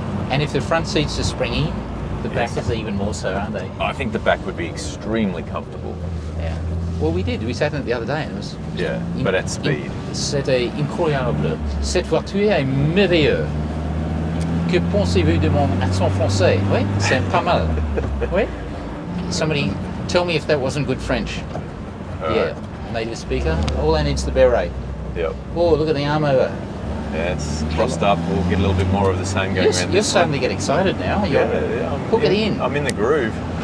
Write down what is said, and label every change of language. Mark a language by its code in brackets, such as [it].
[en] And if the front seats are springy, the back is even more so, aren't they? I think the back would be extremely comfortable. Yeah. Well, we did. We sat in it the other day and it was... Yeah, but at speed. [fr] C'était incroyable. Cette voiture est merveilleuse. Que pensez-vous de mon accent français? Oui, c'est pas mal. Oui? [en] Somebody tell me if that wasn't good French. Yeah, native speaker. All I need's the beret. Yep. Oh, look at the arm over. Yeah, it's crossed up. We'll get a little bit more of the same going around. You're starting to get excited now. Hook it in. I'm in the groove.